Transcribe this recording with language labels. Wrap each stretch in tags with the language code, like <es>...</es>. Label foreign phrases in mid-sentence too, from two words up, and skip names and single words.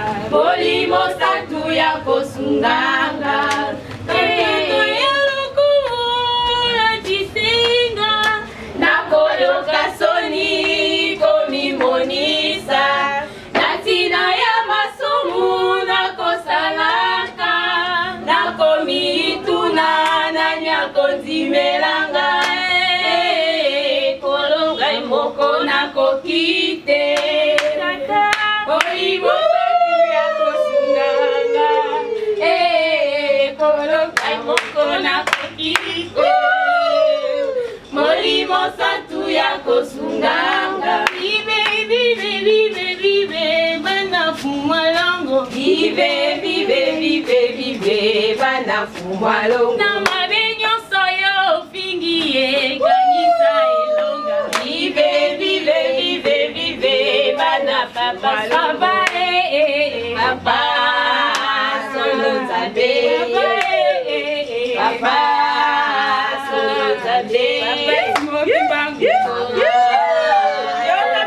<ln>molimo santu ya kosunganga, eh, ya lokumu latisinga, nakoyoka soni komimonisa, na ntina ya masumu nakosalaka, nakomituna, nani akondimelanga, eh, kolongai moko nakoki te, molimo santu ya kosunganga, eh, kolongai moko nakoki te, molimo santu ya kosunganga,</ln> <fr>vive, vive, vive, vive,</fr> <ln>bana fumwa longo,</ln> <fr>vive, vive, vive, vive,</fr> <ln>bana fumwa longo, na mabe nyonso yo ofingi ye, kanisa elonga,</ln> <fr>vive, vive, vive, vive,</fr> <ln>bana papa, papa, eh, eh, eh, papa, solo Nzambe, papa, eh, eh, eh, papa, solo Nzambe, papa, Simoki Bangu, Yo, yo, yo.</ln>